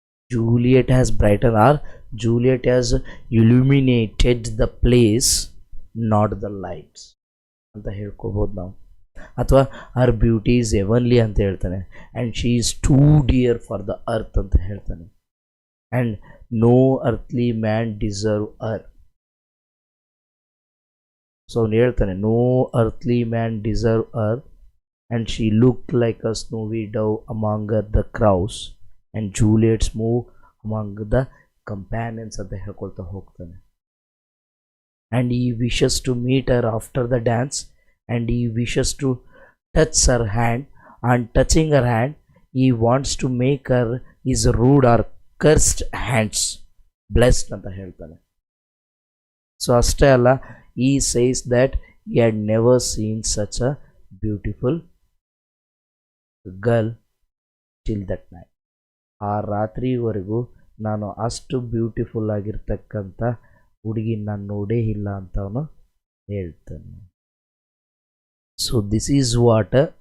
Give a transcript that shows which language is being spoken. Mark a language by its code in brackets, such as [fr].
[en] Juliet has brightened, or Juliet has illuminated the place, not the lights [kn] ಅಂತ ಹೇಳ್ಕೋಬೋದು ನಾವು. [en] ಅಥವಾ her beauty is heavenly [kn] ಅಂತ ಹೇಳ್ತಾನೆ. [en] And she is too dear for the earth ಅಂತ ಹೇಳ್ತಾನೆ. And no earthly man deserve her. [kn] So ಅವನು ಹೇಳ್ತಾನೆ [en] no earthly man deserve her, and she look like a snowy dove among the crows, and Juliet's move among the companions [kn] ಅಂತ ಹೇಳ್ಕೊಳ್ತಾ ಹೋಗ್ತಾನೆ. [en] and he wishes to meet her after the dance, and he wishes to touch her hand, and touching her hand he wants to make her his rude or cursed hands blessed [kn] ಅಂತ ಹೇಳ್ತಾನೆ. So ಅಷ್ಟೇ ಅಲ್ಲ, [en] He says that he had never seen such a beautiful girl till that night. [kn] ಆ ರಾತ್ರಿವರೆಗೂ ನಾನು ಅಷ್ಟು beautiful ಆಗಿರ್ತಕ್ಕಂಥ ಹುಡುಗಿ ನಾನು ನೋಡೇ ಇಲ್ಲ ಅಂತ ಅವನು ಹೇಳ್ತಾನೆ. [en] so this is what